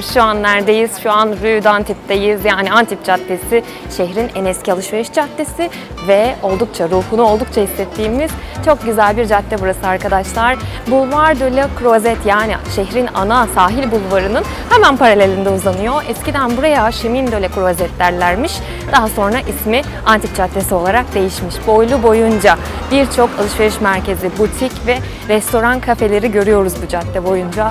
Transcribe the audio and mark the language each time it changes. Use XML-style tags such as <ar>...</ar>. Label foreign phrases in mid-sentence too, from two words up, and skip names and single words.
<tr>Şu an neredeyiz? Şu an Rue d'Antip'teyiz. Yani Antip Caddesi, şehrin en eski alışveriş caddesi ve ruhunu oldukça hissettiğimiz çok güzel bir cadde burası arkadaşlar. Boulevard de la Croisette, yani şehrin ana sahil bulvarının hemen paralelinde uzanıyor. Eskiden buraya Chemin de la Croisette derlermiş. Daha sonra ismi Antip Caddesi olarak değişmiş. Boylu boyunca birçok alışveriş merkezi, butik ve restoran, kafeleri görüyoruz bu cadde boyunca.</tr>